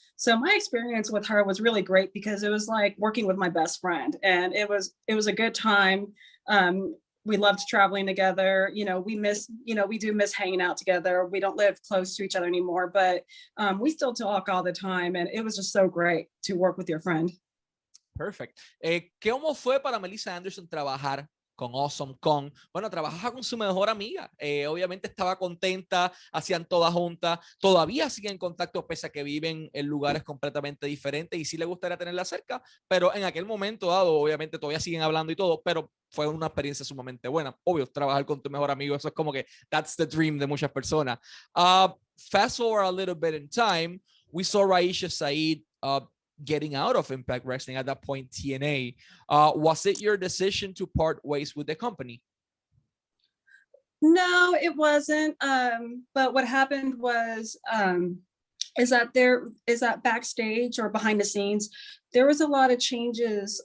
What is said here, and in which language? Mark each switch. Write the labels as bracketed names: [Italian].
[English] So my experience with her was really great because it was like working with my best friend, and it was a good time. We loved traveling together. We do miss hanging out together. We don't live close to each other anymore, but we still talk all the time, and it was just so great to work with your friend. Perfect. [Spanish] ¿Cómo fue para Melissa Anderson trabajar con Awesome Kong? Bueno, trabajaba con su mejor amiga. Obviamente estaba contenta, hacían todas juntas. Todavía siguen en contacto pese a que viven en lugares completamente diferentes y sí le gustaría tenerla cerca, pero en aquel momento dado, obviamente todavía siguen hablando y todo, pero fue una experiencia sumamente buena. Obvio, trabajar con tu mejor amigo, eso es como que [English] that's the dream [Spanish] de muchas personas. [English] Fast forward a little bit in time, we saw Raisha Saeed getting out of Impact Wrestling at that point, TNA. Was it your decision to part ways with the company? No, it wasn't. But what happened was is that backstage or behind the scenes, there was a lot of changes.